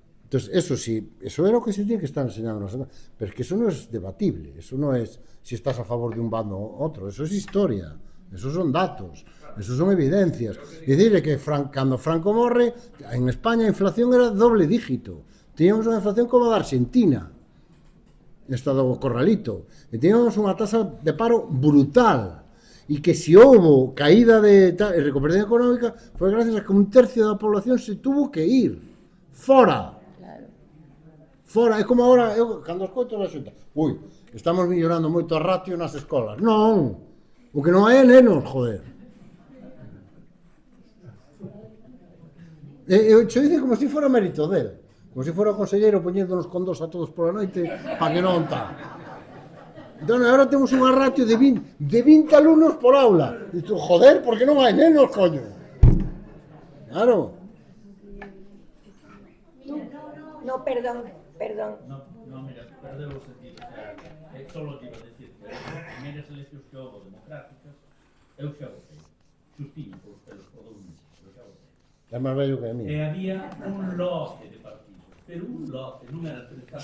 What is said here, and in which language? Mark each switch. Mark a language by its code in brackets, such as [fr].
[es] Entonces, eso sí, eso era o que se tiene que estar enseñando. Pero es que eso no es debatible, eso no es si estás a favor de un bando o otro, eso es historia, esos son datos. [gl] Eso son evidencias. Dicirle que cando Franco morre, en España a inflación era doble dígito. Teníamos unha inflación como a da Argentina, estado corralito. E teníamos unha tasa de paro brutal. E que se houve caída de recuperación económica foi gracias a que un tercio da población se tuvo que ir. Fora. Fora. É como agora, eu, cando escoito na Xunta, estamos mellorando moito a ratio nas escolas. Non. O que non hai é nenos, joder. Eu che dice como se fora mérito del, como se fora o conselleiro poñéndonos con dos a todos pola noite para que non tal. Entón, agora temos unha ratio de 20 alumnos por aula. E tú, joder, por que non hai nenos, coño? Claro. [es] No, perdón. [gl] No, mira, perdeu o sentido. [es] Solo te iba a decir [gl] que as primeiras eleccións que houve democráticas, eu xa votei. Xustiño polos pelos por 2 meses, pero xa votei. É máis vello que a mí. E había un lote de partidos, pero un lote, non era 3 partidos.